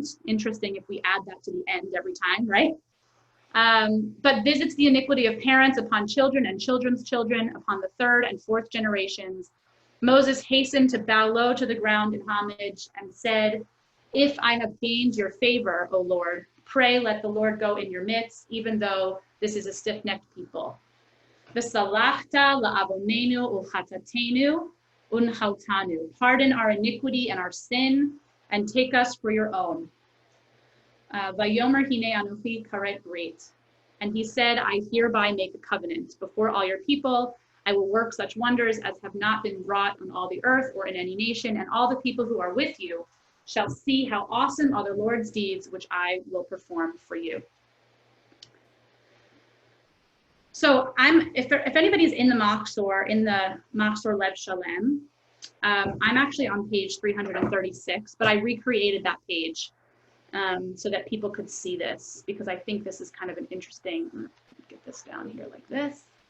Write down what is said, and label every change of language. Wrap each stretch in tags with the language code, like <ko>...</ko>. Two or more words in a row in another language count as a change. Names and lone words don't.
<en>Interesting if we add that to the end every time, right? But visits the iniquity of parents upon children and children's children, upon the 3rd and 4th generations. Moses hastened to bow low to the ground in homage and said, if I have gained your favor, O Lord, pray let the Lord go in your midst, even though this is a stiff-necked people.</en> <he>וסלחת לעוננו ולחטאתנו ונחלתנו.</he> <en>Pardon our iniquity and our sin, and take us for your own.</en> <he>ויאמר הנה אנכי כרת ברית.</he> <en>And he said, I hereby make a covenant before all your people. I will work such wonders as have not been wrought on all the earth or in any nation, and all the people who are with you shall see how awesome are the Lord's deeds, which I will perform for you. So if anybody's in the Machzor, Lev Shalem, I'm actually on page 336, but I recreated that page so that people could see this, because I think this is kind of an interesting, get this down here like this.</en>